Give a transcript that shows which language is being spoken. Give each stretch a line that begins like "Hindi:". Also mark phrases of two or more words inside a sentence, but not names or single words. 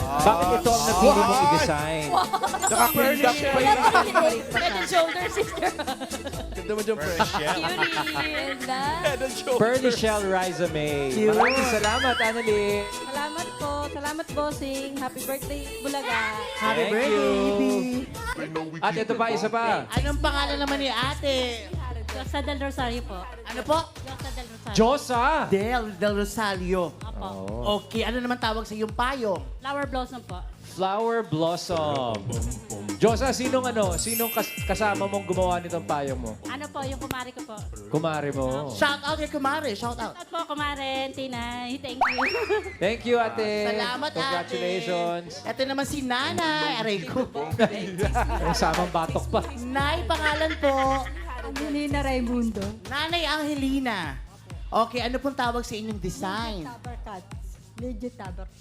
Filipino: Bakit ito ang napili mong i-design? Naka-curled up pa yun.
English: Head and shoulder, sister.
Filipino: Ganda mo dyan, fresh. Cutie.
English: Head and shoulder. Pearly Shell Rizame.
Filipino: Maraming salamat, Annalyn. Salamat po. Salamat, bossing.
English: Happy birthday,
Filipino: Bulaga.
English: Happy Thank birthday, you. baby.
Filipino: At ito pa, isa pa. Anong pangalan naman ni ate? Josa del Rosario po. Ano po? Josa del Rosario. Josa. Del Rosario. Opo. Okay, ano naman tawag sa iyong payong?
English: Flower blossom po. Flower Blossom.
Filipino: Josa, sinong kasama mong gumawa nitong payong mo? Ano po, yung kumari ko po. Kumari mo.
English: Shout out
Filipino: kay Kumare,
English: shout out.
Filipino: At po, kumaren, Tinay.
English: Thank you. Thank you, ate.
Filipino: Salamat,
English: Congratulations.
Filipino: ate. Ito naman si Nanay. Aray ko. Ang samang batok pa. Nay, pangalan po. Angelina Raimundo. Nanay Angelina. Okay, ano pong tawag sa inyong design? Tabarcats. Legit tabarcats.